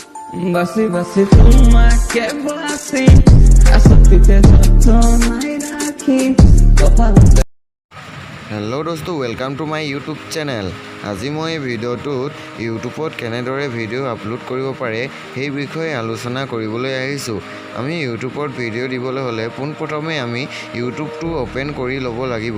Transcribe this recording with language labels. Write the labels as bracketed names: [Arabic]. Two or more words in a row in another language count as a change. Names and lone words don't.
[English] Basi basi tumake basi asapite joto nairaki kepala. hello dost, welcome to my YouTube channel. [Assamese] আজি মই ভিডিঅ'টোত ইউটিউবত কেনেদৰে ভিডিঅ' আপলোড কৰিব পাৰে সেই বিষয়ে আলোচনা কৰিবলৈ আহিছোঁ। আমি ইউটিউবত ভিডিঅ' দিবলৈ হ'লে পোনপ্ৰথমে আমি ইউটিউবটো অ'পেন কৰি ল'ব লাগিব।